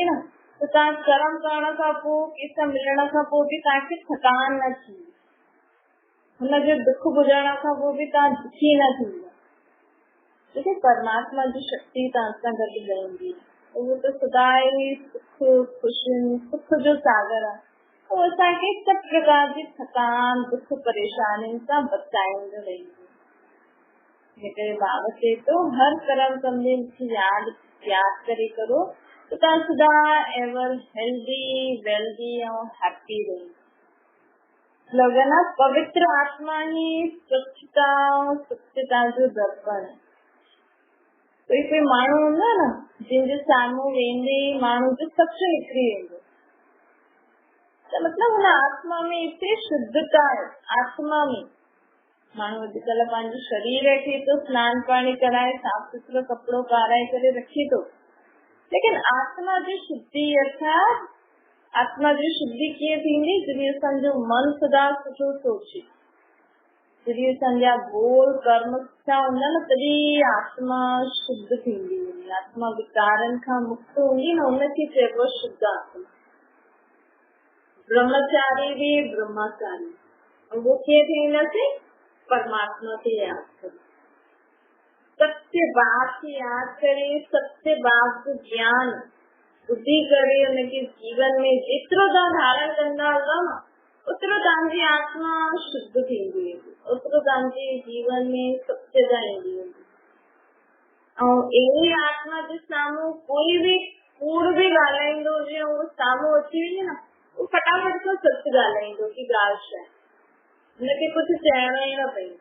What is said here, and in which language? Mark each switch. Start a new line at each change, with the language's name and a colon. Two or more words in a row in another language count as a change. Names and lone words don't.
Sindhi: न त तव्हां कर्म करण खां पोइ कंहिंसां मिलण खां पोइ बि तव्हांखे थकान न थींदी हुनजो दुख ॿुधण खां पोइ बि तव्हां दुखी न थींदा छोकी परमात्मा जी शक्ति तव्हां सां गॾु रहंदी उहो त सदा ई सुख ख़ुशियुनि सुख जो सागर आहे उहो असांखे सभु प्रकार जी थकान दुख परेशानियुनि सां बचाईंदो रहंदी करे बाबा चए तो हर कर्म कंदे यादि करे करो तो तव्हां सदा
English: ever healthy wealthy
Sindhi: और हैप्पी रहो स्लोगन आहे पवित्र आत्मा ही स्वच्छता जो दर्पण है कोई माण्हू हूंदो न जंहिंजे साम्हूं वेंदे माण्हू जो सभु निकिरी वेंदो त मतिलबु हुन आत्मा में हिते शुद्धता आहे आत्मा में माण्हू अॼुकल्ह पंहिंजो शरीर खे तो स्नान पाणी कराए साफ़ सुथरो कपिड़ो पाराए करे रखे थो लेकिन आत्मा जी शुद्धि अर्थात आत्मा जी शुद्धि कीअं थींदी जॾहिं असांजो मन सदा सुठो सोचे जॾहिं असांजा बोल कर्म सुठा हूंदा न तॾहिं आत्मा शुद्ध थींदी हूंदी आत्मा विकारनि खां मुक्त हूंदी न हुनखे चइबो शुद्ध आत्मा ब्रह्मचारी भी ब्रह्मचारी वो कीअं थींदासीं परमात्मा खे यादि करे सत्य बात की याद करे सत्य बात जो ज्ञान बुद्धि करे
Hindi: उनके जीवन में
Sindhi: जेतिरो तव्हां धारण कंदा हूंदा न ओतिरो तव्हांजी आत्मा शुद्ध थींदी वेंदी, ओतिरो तव्हांजे जीवन में सत्यता ईंदी वेंदी। ऐं अहिड़ी आत्मा जे साम्हूं कोई बि कूड़ बि ॻाल्हाईंदो हुजे, उहो साम्हूं अची वञे न, उहो फटाफट सां सच ॻाल्हाईंदो की ॻाल्हि छा आहे, हुनखे कुझु चइणो ई न पवंदो।